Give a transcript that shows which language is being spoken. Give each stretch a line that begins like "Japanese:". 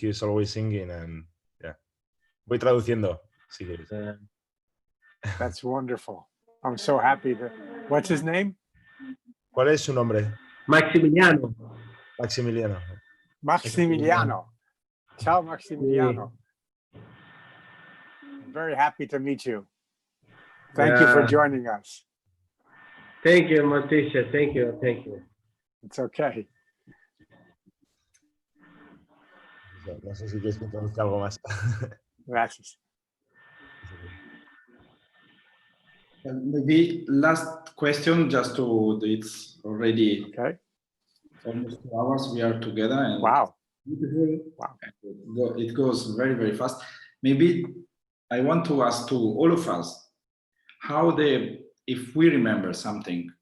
English: He's always singing, and yeah.
Spanish: Voy traduciendo, si quieres.
English: That's wonderful. I'm so happy to. What's his name?
Spanish: ¿Cuál es su nombre? Maximiliano. Maximiliano. Maximiliano. Ciao, Maximiliano.
English: I'm very happy to meet you. Thank you for joining us. Thank you, Matisha. Thank you. It's okay.
Spanish: No sé si quieres que introduzca algo más. Gracias.
English: Maybe last question, just to, it's already Okay. almost 2 hours we are together. And Wow. Wow. It goes very, very fast. Maybe I want to ask to all of us, if we remember something